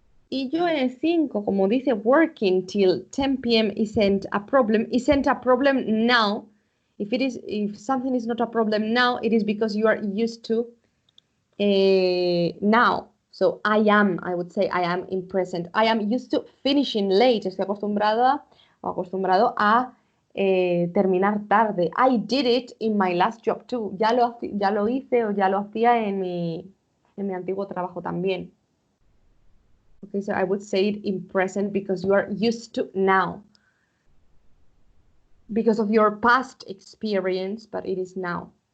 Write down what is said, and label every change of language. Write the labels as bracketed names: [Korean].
[Spanish] Y yo en el 5, como dice [English] working till 10 p.m. isn't a problem now. If something is not a problem now, it is because you are used to now. So I would say I am in present. I am used to finishing late. [Spanish] Estoy acostumbrado a terminar tarde. [English] I did it in my last job too. [Spanish] Ya lo hice o ya lo hacía en mi antiguo trabajo también. [English] Okay, so I would say it in present because you are used to now. Because of your past experience, but it is now.